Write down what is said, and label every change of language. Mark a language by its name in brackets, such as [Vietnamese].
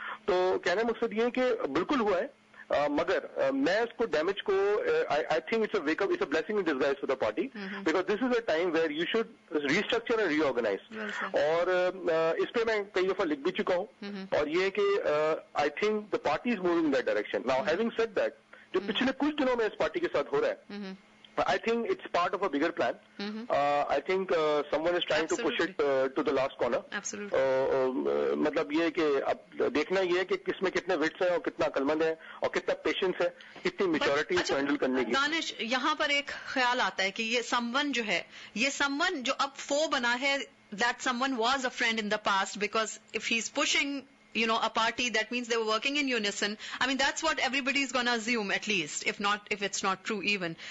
[Urdu] تو کہنے کا مقصد یہ ہے کہ بالکل ہوا ہے, مگر میں اس کو ڈیمیج کو [English] I think it's a wake up, it's a blessing in disguise for the party, because this is a time where you should restructure and reorganise. [Urdu] اور اس پہ میں کئی دفعہ لکھ بھی چکا ہوں, اور یہ کہ [English] I think the party is moving in that direction. Now having said that, [Urdu] جو پچھلے کچھ دنوں میں اس پارٹی کے ساتھ ہو رہا ہے, [English] I think it's part of a bigger plan. I think someone is trying Absolutely. to push it to the last corner. Absolutely. [Urdu] مطلب یہ کہ اب دیکھنا یہ ہے کہ کس میں کتنے وٹس ہیں اور کتنا عقلمند ہے اور کتنا پیشنس ہے, کتنی میچورٹی ہے اس کو ہینڈل کرنے کی. [English] Danish, [Urdu] یہاں پر ایک خیال آتا ہے کہ یہ سمون جو ہے, یہ سمون جو اب فو بنا ہے, [English] that someone was a friend in the past, because if he's pushing a party, that means they were working in unison. I mean, that's what everybody is going to assume, at least, if it's not true even.